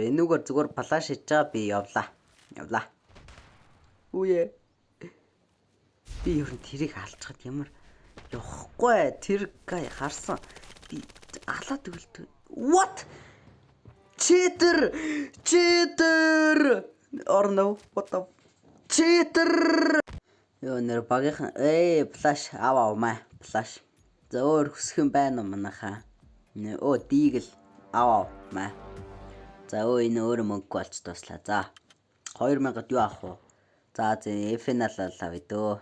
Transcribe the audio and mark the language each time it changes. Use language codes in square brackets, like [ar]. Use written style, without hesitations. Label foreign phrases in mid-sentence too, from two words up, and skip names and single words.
[mn] Энүүгээр зүгээр флаш хийж байгаа би явлаа. Үе. Би ер нь тэрийг алчхад ямар явахгүй тэр гай харсан. Би алаад өгөлт. [en] What? Cheater! Or no, what the cheater! [mn] Ёо нэр багийнхан флаш аваа маа флаш. За өөр хүсэх юм байна уу манайхаа? Оо дигл аваа маа. За энэ өөр мөнгө болж туслаа. За 2000-д юу авах вэ? За FN авъя дөө.